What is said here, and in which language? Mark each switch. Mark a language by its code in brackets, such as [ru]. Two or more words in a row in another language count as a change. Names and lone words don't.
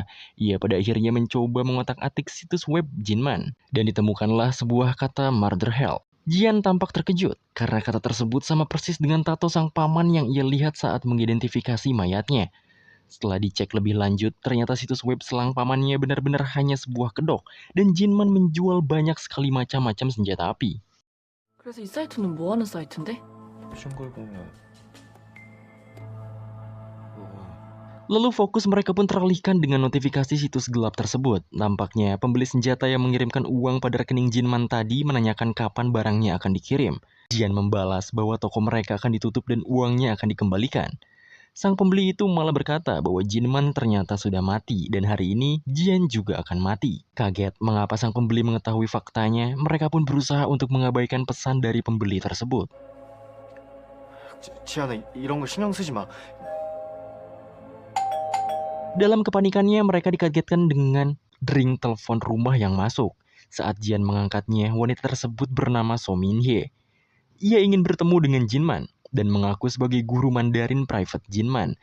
[id] Ia pada akhirnya mencoba mengotak-atik situs web Jinman, dan ditemukanlah sebuah kata [en] Murder Hell. [id] Jian tampak terkejut, karena kata tersebut sama persis dengan tato sang paman yang ia lihat saat mengidentifikasi mayatnya. Setelah dicek lebih lanjut, ternyata situs web selang pamannya benar-benar hanya sebuah kedok, dan Jinman menjual banyak sekali macam-macam senjata api. [ko] 그래서 이 사이트는 뭐 하는 사이트인데? 무슨 걸 보면 [id] Lalu fokus mereka pun teralihkan dengan notifikasi situs gelap tersebut. Nampaknya pembeli senjata yang mengirimkan uang pada rekening Jinman tadi menanyakan kapan barangnya akan dikirim. Jian membalas bahwa toko mereka akan ditutup dan uangnya akan dikembalikan. Sang pembeli itu malah berkata bahwa Jinman ternyata sudah mati dan hari ini Jian juga akan mati. Kaget mengapa sang pembeli mengetahui faktanya, mereka pun berusaha untuk mengabaikan pesan dari pembeli tersebut. [ko] 지안아 이런 거 신경 쓰지 마. [id] Dalam kepanikannya, mereka dikagetkan dengan ring telepon rumah yang masuk. Saat Jian mengangkatnya, wanita tersebut bernama So Min-hye. Ia ingin bertemu dengan Jinman dan mengaku sebagai guru Mandarin private Jinman.